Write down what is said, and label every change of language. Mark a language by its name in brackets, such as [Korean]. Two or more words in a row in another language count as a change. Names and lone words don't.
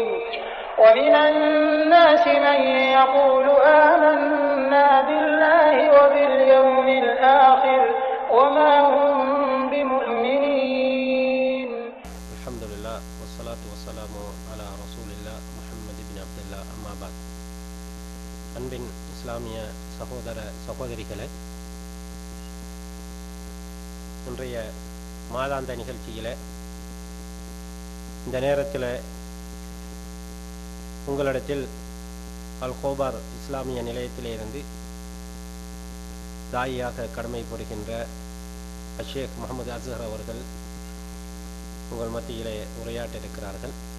[Arabic] ومن الناس من يقول آمنا بالله وباليوم الآخر وما هم بمؤمنين. الحمد لله والصلاة والسلام على رسول الله محمد بن عبد الله. أما بعد. [Tamil] அன்பின் இஸ்லாமிய சகோதர சகோதரிகளே, இன்றைய மாதாந்த நிகழ்ச்சியில் இந்த நேரத்தில் உங்களிடத்தில் அல் கோபார் இஸ்லாமிய நிலையத்திலிருந்து தாயியாக கடமை புரிகின்ற ஷேக் முகமது அஸ்ஹர் அவர்கள் உங்கள் மத்தியிலே உரையாற்ற இருக்கிறார்கள்.